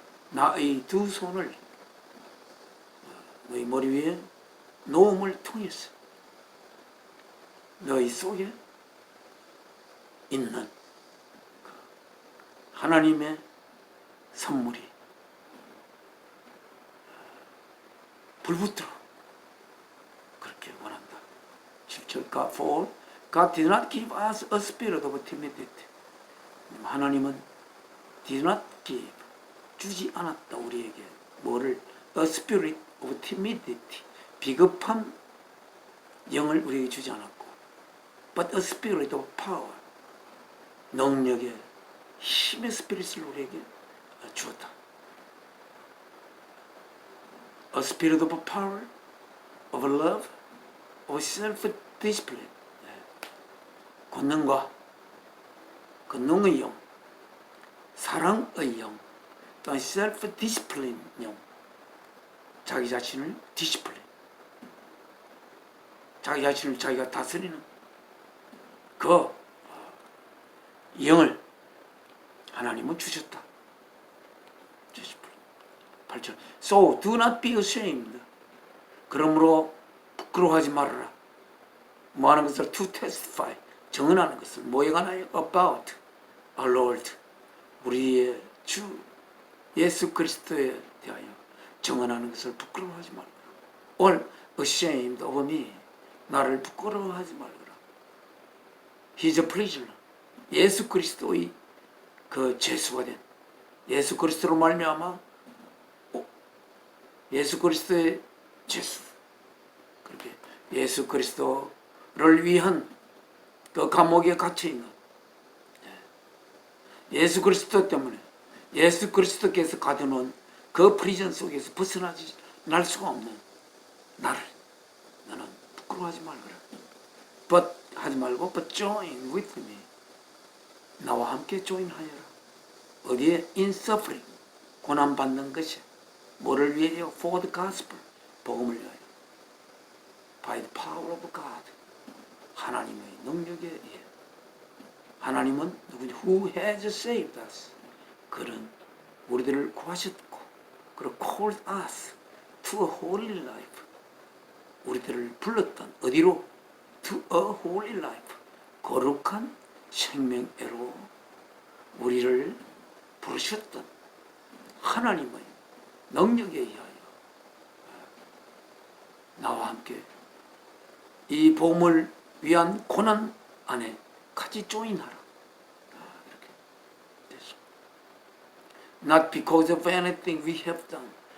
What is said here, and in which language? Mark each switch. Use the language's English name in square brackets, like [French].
[Korean] 나의 두 손을 너희 머리 위에 놓음을 통해서 너희 속에 있는 하나님의 선물이 불붙도록 그렇게 원한다. [English] 7절 For God did not give us a spirit of timidity. [Korean] 하나님은 [English] did not give [Korean] 주지 않았다 우리에게 뭐를? [English] A spirit of timidity [Korean] 비겁한 영을 우리에게 주지 않았고, [English] but a spirit of power, [Korean] 능력의 힘의 스피릿을 우리에게 주었다. [English] A spirit of power, of love, of self-discipline. [Korean] 권능과 권능의 영, 사랑의 영, 또한 self-discipline 영, 자기 자신을 디시플린, 자기 자신을 자기가 다스리는 그 영을 하나님은 주셨다. [English] 8절. So do not be ashamed. [Korean] 그러므로 부끄러워하지 말아라. 뭐 하는 것을 [English] to testify, [Korean] 증언하는 것을 뭐에 관하여 [English] about our Lord, [Korean] 우리의 주 예수 그리스도에 대하여 증언하는 것을 부끄러워하지 말아라. [English] or ashamed of me, [Korean] 나를 부끄러워하지 말아라. [English] He's a prisoner. [Korean] 예수 그리스도의 그 죄수가 된, 예수 그리스도로 말미암아 예수 그리스도의 죄수, 그렇게 예수 그리스도를 위한 그 감옥에 갇혀 있는, 예수 그리스도 때문에 예수 그리스도께서 가둬놓은 그 프리전 속에서 벗어나지 날 수가 없는 나를 너는 부끄러워하지 말거라. But 하지 말고 [English] but join with me, [Korean] 나와 함께 join하여라. 어디에? [English] in suffering, [Korean] 고난 받는 것이 뭐를 위해요? [English] for the gospel, [Korean] 복음을 위하여. [English] by the power of God, [Korean] 하나님의 능력에 의해. 하나님은 누구냐? [English] who has saved us, [Korean] 그는 우리들을 구하셨고, 그리고 [English] called us to a holy life, [Korean] 우리들을 불렀던 어디로? [English] to a holy life, [Korean] 거룩한 생명애로 우리를 부르셨던 하나님의 능력에 의하여 나와 함께 이 복음을 위한 고난 안에 같이 조인하라. 이렇게 됐어. [English] Not because of anything we have done.